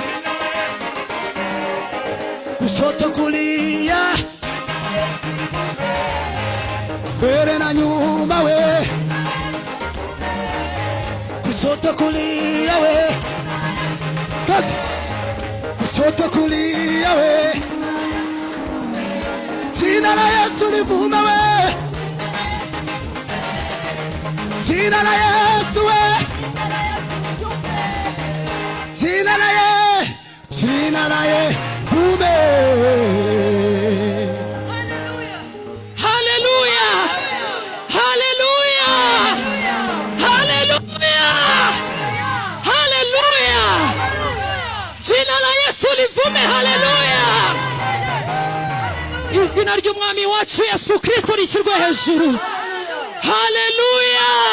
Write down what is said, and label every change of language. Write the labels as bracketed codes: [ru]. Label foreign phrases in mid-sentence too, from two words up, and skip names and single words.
[sw] kushoto kulia mbele na nyuma we kushoto kulia we kazi kushoto kulia we jina la Yesu livume we jina la Yesu we jina la Yesu vume [rw] haleluya izina ry'umwami wacu Yesu Kristo rishyirwe hejuru haleluya